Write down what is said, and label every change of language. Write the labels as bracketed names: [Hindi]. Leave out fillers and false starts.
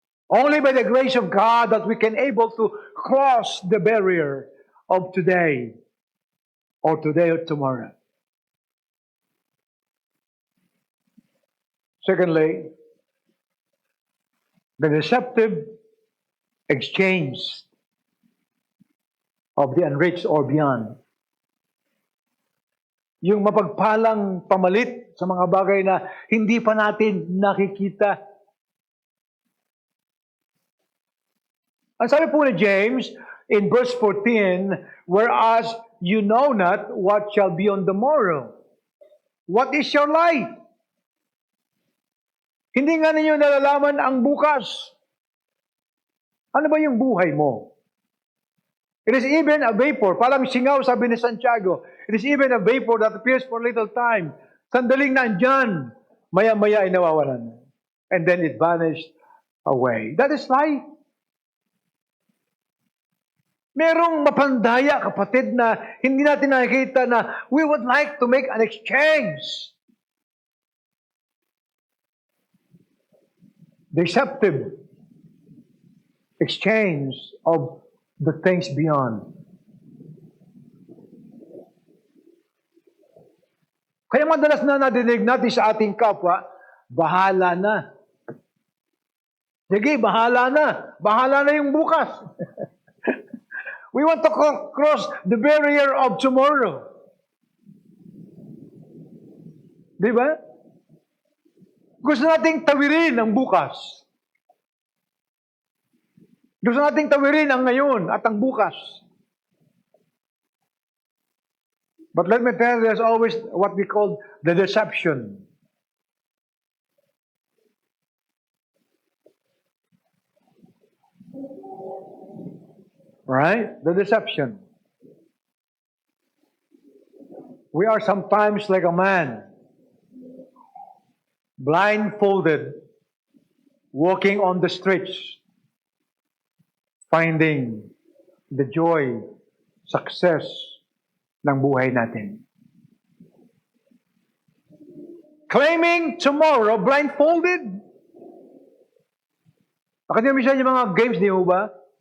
[English] Only by the grace of God that we can able to cross the barrier of today or tomorrow. Secondly, the deceptive exchange of the unreached or beyond. [Filipino] Yung mapagpalang pamalit sa mga bagay na hindi pa natin nakikita. Ang sabi po ni [English] James in verse 14, whereas you know not what shall be on the morrow. What is your life? [Filipino] Hindi nga ninyo nalalaman ang bukas. Ano ba yung buhay mo? [English] It is even a vapor. [Filipino] Parang singaw, sabi ni Santiago. [English] It is even a vapor that appears for a little time. [Filipino] Sandaling nandyan. Maya-maya ay nawawalan. [English] And then it vanished away. That is life. [Filipino] Merong mapandaya, kapatid, na hindi natin nakikita na [English] we would like to make an exchange. Deceptive exchange of the things beyond. [Filipino] Kaya madalas na nadinig natin sa ating kapwa, bahala na. Sige, bahala na. Bahala na yung bukas. [English] We want to cross the barrier of tomorrow. [Filipino] Di ba? Gusto nating tawirin ang bukas. Gusto nating tawirin ang ngayon at ang bukas. [English] But let me tell you, there's always what we call the deception. Right? The deception. We are sometimes like a man, blindfolded, walking on the streets, finding the joy, success [Filipino] ng buhay natin. [English] Claiming tomorrow, blindfolded. [Filipino] Nakita mo siya yung mga games, di mo ba?